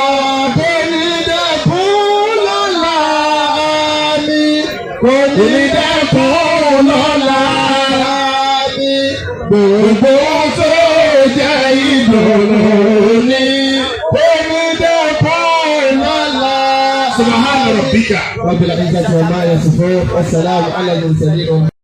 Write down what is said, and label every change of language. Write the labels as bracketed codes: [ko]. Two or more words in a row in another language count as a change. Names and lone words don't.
[yo] Kò ní dẹ́kun lọ́la. Àmì kò ní dẹ́kun lọ́la. Àmì gbogbo tó jẹ́ ìdùnnú ní kò ní dẹ́kun lọ́la. [ar] سبحان ربك. رب العزة وما يصفون والسلام على المرسلين.